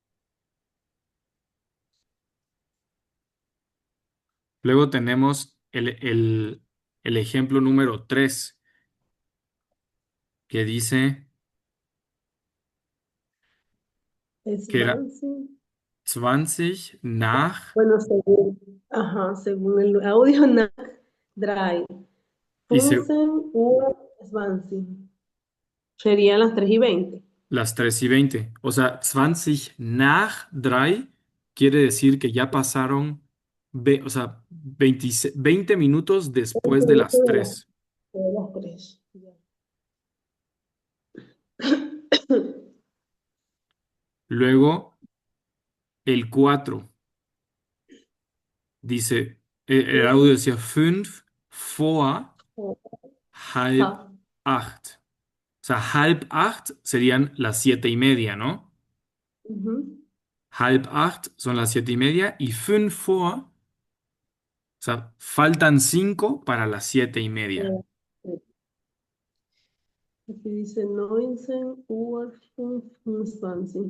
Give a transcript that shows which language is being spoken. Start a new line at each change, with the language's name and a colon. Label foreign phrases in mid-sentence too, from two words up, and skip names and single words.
Spanish: Luego tenemos el ejemplo número 3 que dice Es que era Bansi. 20 nach Bueno, según el audio,
German: nach drei.
Spanish: y se, 15 Uhr 20. Serían las 3:20. las 3:20. O sea, 20 nach 3 quiere decir que ya pasaron, o sea, 20 minutos 20 después de minutos las 3. de las 3. Ya. Luego, el 4 dice, el audio decía
German: 5 vor halb
Spanish: Ja. 8. O sea, halb 8 serían las 7:30, ¿no? Ujú. Halb 8 son las 7:30 y 5 vor, o sea, faltan 5 para las 7:30. Aquí dice 19 Uhr 25.